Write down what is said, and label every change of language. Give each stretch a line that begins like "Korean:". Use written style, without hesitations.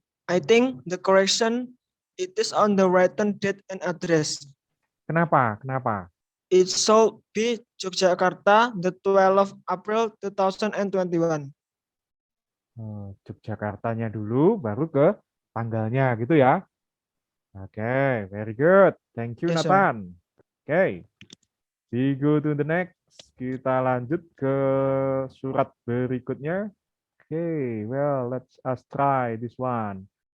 English: I think the correction it is on the written date and address.
Indonesian: Kenapa? Kenapa?
English: It should be Yogyakarta, the 12th April 2021.
Indonesian: Yogyakartanya dulu, baru ke tanggalnya gitu ya.
English: Oke, very good. Thank you, Yes, sir. Nathan. Oke, we go to the next.
Indonesian: Kita lanjut ke surat berikutnya.
English: Oke, well, let's us try this one.